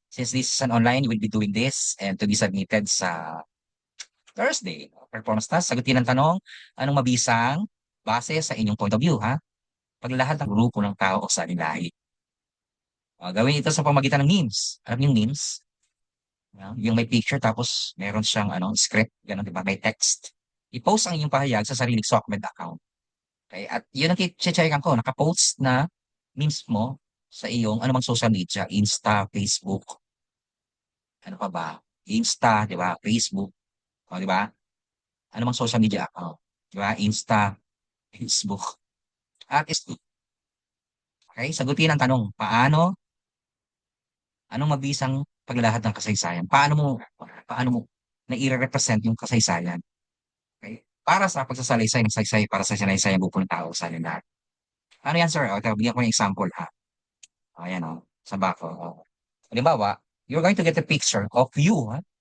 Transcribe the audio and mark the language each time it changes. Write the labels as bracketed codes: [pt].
[en] Since this is an online, you will be doing this and to be submitted sa Thursday. [tl] Performance task, sagutin ang tanong, anong mabisang base sa inyong point of view, ha? Pag lahat ng grupo ng tao o sa lahi. Gawin ito sa pamagitan ng memes. Alam niyo yung memes? Yung may picture tapos meron siyang script, ganun, di ba? May text. I-post ang inyong pahayag sa sariling SOCMED account. Okay? At yun ang checkan ko, nakapost na memes mo sa iyong anumang social media, Insta, Facebook, ano pa ba? Insta, di ba? Facebook, di ba? Anumang social media account, di ba? Insta, Facebook. At okay, sagutin ang tanong, anong mabisang paglalahad ng kasaysayan? Paano mo na i-represent yung kasaysayan? Okay? Para sa pagsasalaysay ng saysay, para sa sinaysay ang buong tao sa lahat. Ano yan, sir? O, ito, bigyan ko ng example, ha? O, ayan, o. Sa bako. O. Halimbawa, [en] you're going to get a picture of you, ha?